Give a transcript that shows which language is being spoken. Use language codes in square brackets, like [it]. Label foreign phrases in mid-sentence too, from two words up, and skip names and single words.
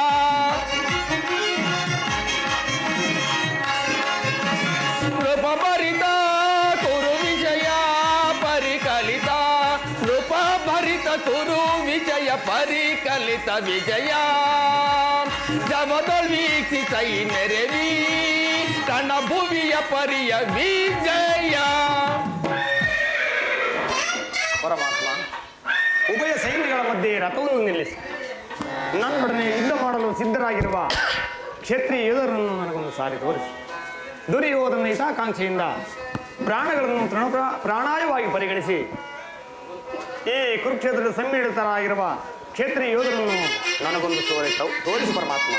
[kn] ರೂಪ ಭರಿತ ಕುರು ವಿಜಯ ಪರಿಕಲಿತ ರೂಪ ಭರಿತ ಕುರು ವಿಜಯ ಪರಿಕಲಿತ ವಿಜಯ ಜವದಳ್ ವೀಕ್ಷಿಸೈ ಮೆರವಿ ರಣಭುವಿಯ ಪರಿಯ ವಿಜಯ. ಪರಮಾತ್ಮ, ಉಭಯ ಸೈನ್ಯಗಳ ಮಧ್ಯೆ ರಥವನ್ನು ನಿಲ್ಲಿಸಿ ನನ್ನೊಡನೆ ಯುದ್ಧ ಮಾಡಲು ಸಿದ್ಧರಾಗಿರುವ ಕ್ಷತ್ರಿಯ ಯೋಧರನ್ನು ನನಗೊಂದು ಸಾರಿ ತೋರಿಸಿ. ದುರ್ಯೋಧನ ಹಿತಾಕಾಂಕ್ಷೆಯಿಂದ ಪ್ರಾಣಗಳನ್ನು ಪ್ರಾಣಾಯವಾಗಿ ಪರಿಗಣಿಸಿ ಈ ಕುರುಕ್ಷೇತ್ರದ ಸಮ್ಮಿಳಿತರಾಗಿರುವ ಕ್ಷತ್ರಿಯ ಯೋಧರನ್ನು ನನಗೊಂದು ತೋರಿಸಿ ಪರಮಾತ್ಮ.